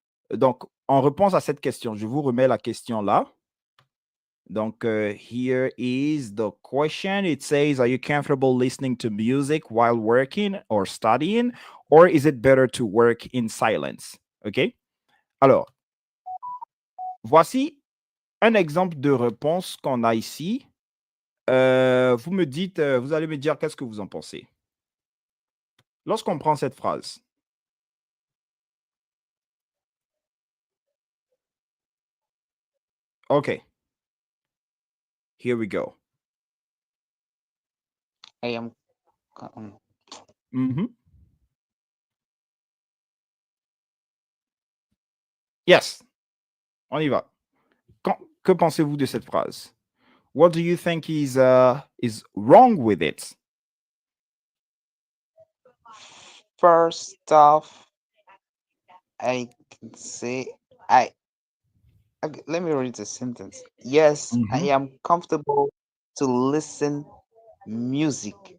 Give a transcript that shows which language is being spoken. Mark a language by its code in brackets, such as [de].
[fr] Donc, en réponse à cette question, je vous remets la question là. [en] Donc, here is the question. It says, are you comfortable listening to music while working or studying, or is it better to work in silence? OK? [fr] Alors, voici un exemple de réponse qu'on a ici. Vous me dites, vous allez me dire qu'est-ce que vous en pensez. Lorsqu'on prend cette phrase, OK. [en] Here we go. I am. [fr] Yes, on y va. Que pensez-vous de cette phrase? [en] What do you think is wrong with it? First off, I can say let me read the sentence. Yes, I am comfortable to listen music.